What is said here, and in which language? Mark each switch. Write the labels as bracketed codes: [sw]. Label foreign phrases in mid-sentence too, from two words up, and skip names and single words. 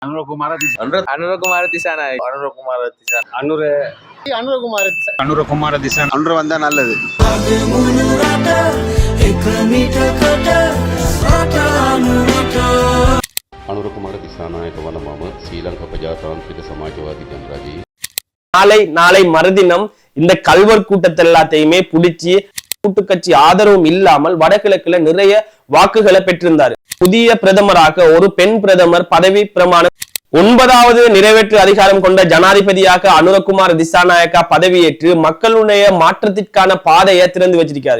[ta] Anurokumara Dissanayake. Anurokumara Dissanayake. அன்று வந்தா நல்லது. [si] අනුරකුමාර දිසානායක වන මම ශ්‍රී ලංකා ප්‍රජාතාන්ත්‍රික සමාජවාදී ජනරජයේ [ta] நாளை மறுதினம் இந்த கல்வர் கூட்டத்தை எல்லாத்தையுமே பிடிச்சி கூட்டுக்கட்சி ஆதரவும் இல்லாமல் வடகிழக்குல நிறைய வாக்குகளை பெற்றிருந்தார். புதிய பிரதமராக ஒரு பெண் பிரதமர் பதவி பிரமாணம் 9வது நிறைவேற்று அதிகாரம் கொண்ட ஜனாதிபதியாக அனுரகுமார திசாநாயக்கா பதவியேற்று மக்களுடைய மாற்றத்திற்கான பாதையை திறந்து வச்சிருக்காரு.